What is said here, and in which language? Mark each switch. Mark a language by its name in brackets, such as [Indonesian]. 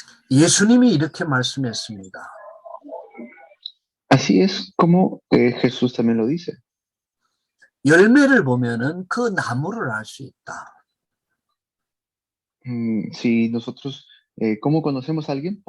[Korean] 예수님이 이렇게 말씀했습니다. [Spanish] Así es como Jesús también lo dice. [Korean] 열매를 보면은 그 나무를 알 수 있다. [Spanish] Si nosotros, ¿cómo conocemos a alguien?